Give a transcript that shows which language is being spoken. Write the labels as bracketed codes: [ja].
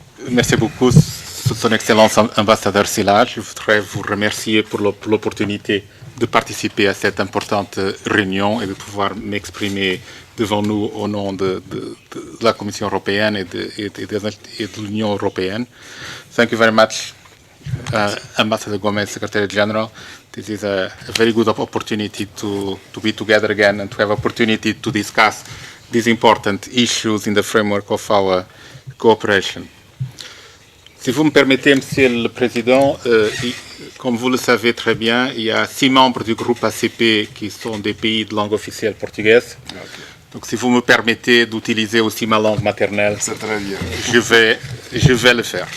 [fr] Merci beaucoup, Son Excellence Ambassadeur SYLLA. Je voudrais vous remercier pour l'opportunité de participer à cette importante réunion et de pouvoir m'exprimer devant nous au nom de la Commission européenne et de l'Union européenne. [en] Thank you very much, Ambassador Gomez, Secretary General. This is a very good opportunity to be together again and to have opportunity to discuss these important issues in the framework of our cooperation. [fr] Si vous me permettez, Monsieur le Président, comme vous le savez très bien, il y a 6 membres du groupe ACP qui sont des pays de langue officielle portugaise. Okay. Donc, si vous me permettez d'utiliser aussi ma langue maternelle, très bien. Je vais le faire.